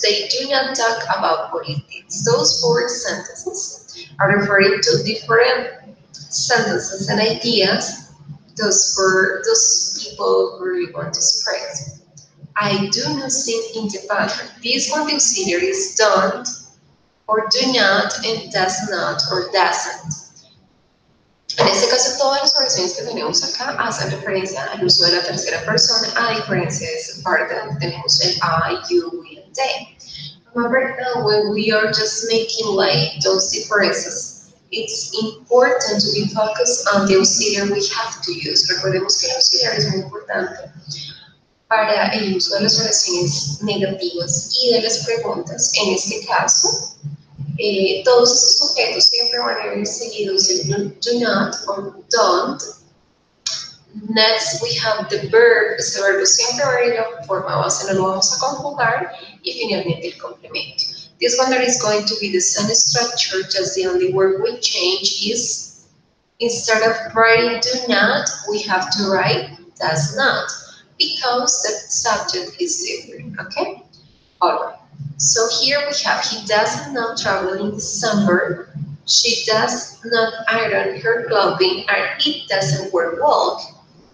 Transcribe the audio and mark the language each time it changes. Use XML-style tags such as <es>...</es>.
<en>They do not talk about politics. Those four sentences are referring to different sentences and ideas those people really want to spread. I do not sing in the bathroom. This one, the auxiliary is don't or do not and does not or doesn't.</en> <es>En este caso, todas las oraciones que tenemos acá hacen referencia al uso de la tercera persona, a diferencia de esa parte donde tenemos el</es> <en>I, you, we, and they. Remember, when we are just making like those differences, it's important to be focused on the auxiliary we have to use.</en> <es>Recordemos que el auxiliar es muy importante para el uso de las oraciones negativas y de las preguntas. En este caso, todos estos sujetos siempre van a ir seguidos de</es> <en>do not or don't. Next, we have the verb.</en> <es>Este verbo siempre va a ir en forma base, no lo vamos a conjugar. Y finalmente el complemento.</es> <en>This one that is going to be the same structure, just the only word we change is, instead of writing do not, we have to write does not, because the subject is different, okay? Alright. So here we have, he does not travel in December, she does not iron her clothing, and it doesn't work well.</en>